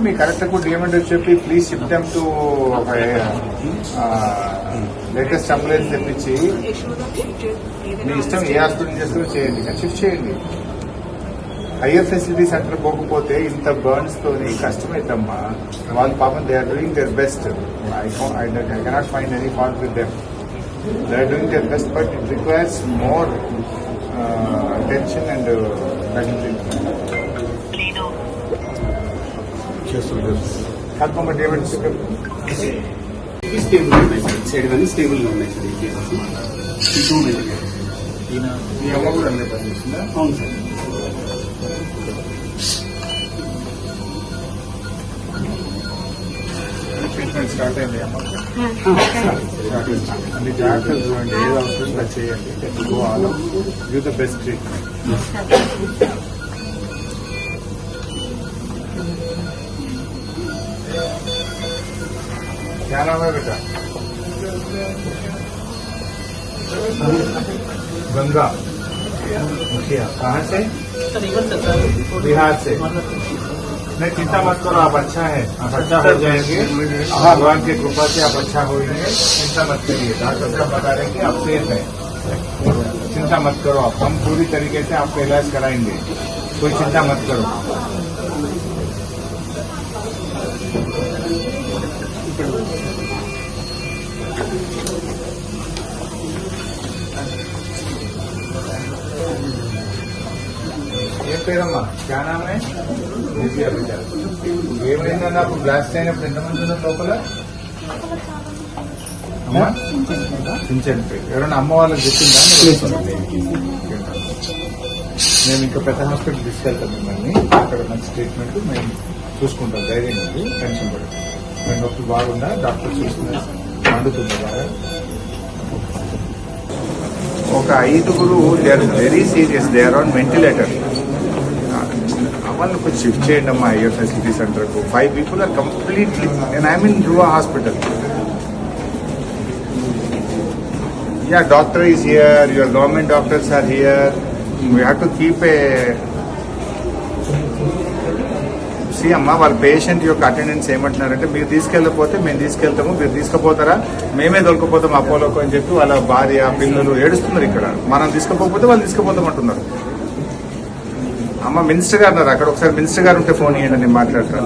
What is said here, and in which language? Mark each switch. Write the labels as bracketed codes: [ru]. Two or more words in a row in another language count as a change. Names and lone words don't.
[te] మీ కలెక్టర్ కూడా ఏమంటారు చెప్పి, [en] please shift them to latest ambulance [te] తెప్పించి మీ ఇష్టం ఏ హాస్పిటల్ చేస్తూ చేయండి, కానీ షిఫ్ట్ చేయండి. [en] higher facility centre [te] పోకపోతే ఇంత బర్న్స్ తోని కష్టమైద్దమ్మా. వాళ్ళు పాపం [en] they are doing their best. I cannot find any fault with them. they are doing their best, but it requires more attention and medical treatment. [te] కాకపోతే ఏమంటే స్టేబుల్ ఉన్నాయి సార్, సైడ్ కానీ స్టేబుల్ గా ఉన్నాయి సార్. ఈ కేసెస్ మీ అమ్మ కూడా అన్నీ పనిచేస్తుందా? అవును సార్. [en] treatment start [te] అయింది అమ్మ. అన్ని జాగ్రత్తలు చూడండి, ఏది అవసరం అది చేయండి. [en] go all give the best treatment. [hi] क्या नाम है बेटा? गंगा मुखिया। कहाँ से? बिहार से। नहीं, चिंता मत करो, आप अच्छा है, आप अच्छा हो जाएंगे। भगवान की कृपा से आप अच्छा होंगे, चिंता मत करिए। डॉक्टर साहब बता रहे हैं कि आप सेफ है, चिंता मत करो आप। हम पूरी तरीके से आपका इलाज कराएंगे, कोई चिंता मत करो। [te] ఏ పేరమ్మా? [hi] क्या नाम है? [te] దివ్య బిడ్డ. ఏమైందా? నాకు బ్లాస్ట్ అయినప్పుడు ఎంతమంది ఉన్నారు లోపల? అమ్మా చించండి. ఎవరైనా అమ్మ వాళ్ళకి చెప్పిందా? మేము ఇంకా పెద్ద హాస్పిటల్ తీసుకెళ్తాం మిమ్మల్ని. అక్కడ మంచి ట్రీట్మెంట్ మేము చూసుకుంటాం. ధైర్యం ఉంది, టెన్షన్ పడదు. మేము నొప్పి బాగుందా? డాక్టర్ చూస్తున్నారు, మండుతుంది బాగా. ఒక ఐదుగురు [en] they are very serious, they are on ventilator. [te] వాళ్ళని కొంచెం షిఫ్ట్ చేయండి అమ్మా [en] higher facility [te] సెంటర్కు. [en] 5 people are completely, and I mean Dhruva Hospital. Ya, doctor is here, your government doctors are here. we have to keep AC అమ్మా. [te] వాళ్ళ పేషెంట్ యొక్క అటెండెన్స్ ఏమంటున్నారంటే, మీరు తీసుకెళ్ళకపోతే మేము తీసుకెళ్తాము, మీరు తీసుకుపోతారా మేమే దొరకపోతాం అపోలోకి అని చెప్పి వాళ్ళ భార్య పిల్లలు ఏడుస్తున్నారు. ఇక్కడ మనం తీసుకుపోతే వాళ్ళు తీసుకుపోతామంటున్నారు. అమ్మ మినిస్టర్ గారు ఉన్నారు అక్కడ, ఒకసారి మినిస్టర్ గారు ఉంటే ఫోన్ ఇవ్వండి, నేను మాట్లాడతాను.